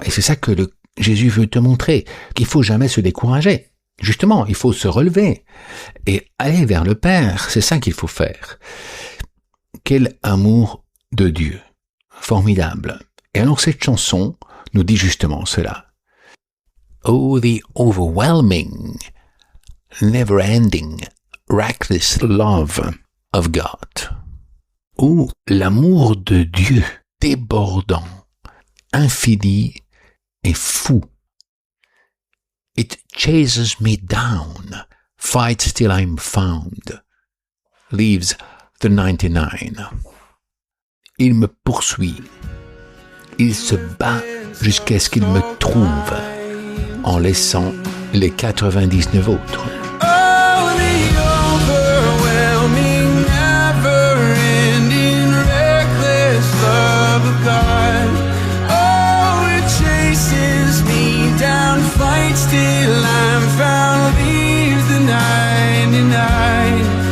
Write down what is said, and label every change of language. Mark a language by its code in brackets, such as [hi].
[fr] Et c'est ça que Jésus veut te montrer, qu'il faut jamais se décourager. Justement, il faut se relever et aller vers le Père. C'est ça qu'il faut faire. Quel amour de Dieu. Formidable. Et alors cette chanson nous dit justement cela. [en] Oh, the overwhelming, never-ending, reckless love of God. [fr] Oh, l'amour de Dieu débordant, infini et fou. [en] It chases me down, fights till I'm found, leaves the 99. [fr] Il me poursuit, il se bat jusqu'à ce qu'il me trouve, en laissant les 99 autres. [en] Oh, the overwhelming, never-ending, reckless love of God. Oh, it chases me down, fights till I'm found, leaves the 99.